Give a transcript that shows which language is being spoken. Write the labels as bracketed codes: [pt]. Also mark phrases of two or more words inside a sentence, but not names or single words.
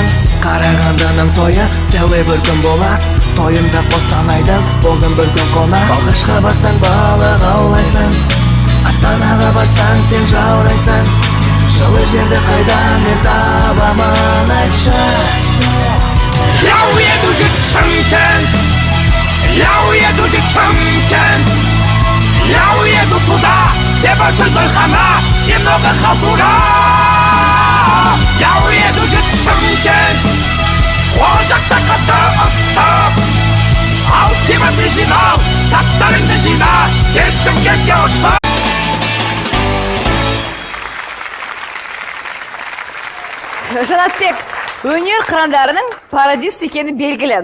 [kk] Қарағандының тойы целый бір күн болады. Тойымда Қостанайдан болдым бір күн қонақ. Алғашқа барсаң балық аулайсың. Астанаға барсаң сен жаурайсың. Жылы жерді қайдан мен табамын айтшы. [ru] Я уеду жить в Шымкент, я уеду жить в Шымкент, я уеду туда, где больше зольхана и много халтура. Я уеду жить в Шымкент, [kk] ол жақта қатты ыстық. Ал темірді жинал, заттарыңды жина, тез Шымкентке ұшты. Жанатбек, өнер қырандарының пародист екені белгілі.